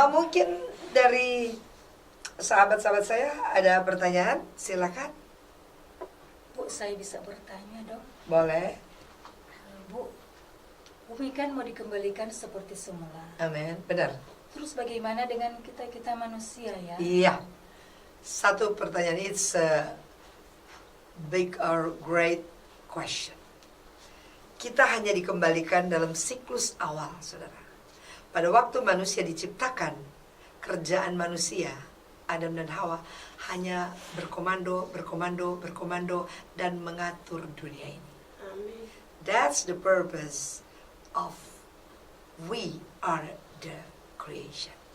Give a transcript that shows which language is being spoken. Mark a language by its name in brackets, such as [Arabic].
[Indonesian] Mungkin dari sahabat-sahabat saya ada pertanyaan, silakan. Bu, saya bisa bertanya dong? Boleh. Bu, bumi kan mau dikembalikan seperti semula. Amin. Benar. Terus bagaimana dengan kita manusia ya? Iya. Satu pertanyaan, [English] it's a big or great question. [Indonesian] Kita hanya dikembalikan dalam siklus awal, saudara. Pada waktu manusia diciptakan, kerjaan manusia, Adam dan Hawa, hanya berkomando, dan mengatur dunia ini. Amin. [English] That's the purpose of we are the creation.